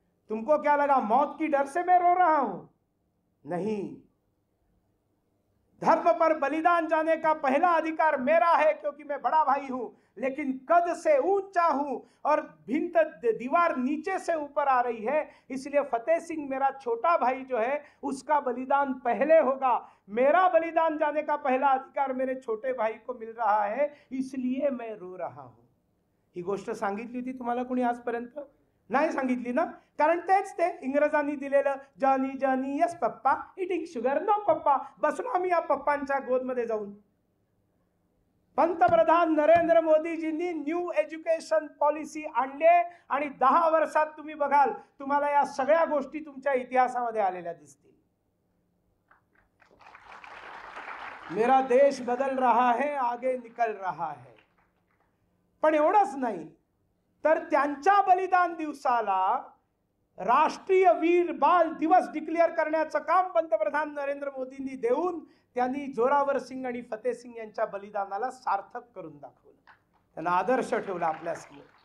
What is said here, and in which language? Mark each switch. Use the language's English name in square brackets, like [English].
[Hindi] तुमको क्या लगा मौत की डर से मैं रो रहा हूं? नहीं, धर्म पर बलिदान जाने का पहला अधिकार मेरा है क्योंकि मैं बड़ा भाई हूं, लेकिन कद से ऊंचा हूं और भिंत दीवार नीचे से ऊपर आ रही है, इसलिए फतेह सिंह मेरा छोटा भाई जो है उसका बलिदान पहले होगा। मेरा बलिदान जाने का पहला अधिकार मेरे छोटे भाई को मिल रहा है, इसलिए मैं रो रहा हूं। [Marathi] ही गोष्ट सांगितली होती तुम्हाला कोणी आजपर्यंत? नाही सांगितली ना, कारण तेच ते इंग्रजांनी दिलेलं [English] Johnny Johnny yes papa eating sugar no papa. [Marathi] बसलो आम्ही या पप्पांच्या गोदमध्ये जाऊन। पंतप्रधान नरेंद्र मोदीजींनी न्यू एज्युकेशन पॉलिसी आणली आणि 10 वर्षात तुम्ही बघाल तुम्हाला या सगळ्या गोष्टी तुमच्या इतिहासामध्ये आलेल्या दिसतील। [Hindi] मेरा देश बदल रहा है, आगे निकल रहा है। [Marathi] पण एवढंच नाही तर त्यांच्या बलिदान दिवसाला राष्ट्रीय वीर बाल दिवस डिक्लेअर करण्याचं काम पंतप्रधान नरेंद्र मोदींनी देऊन त्यांनी जोरावर सिंग आणि फतेह सिंग यांच्या बलिदानाला सार्थक करून दाखवलं, त्यांना आदर्श ठेवला आपल्या समोर।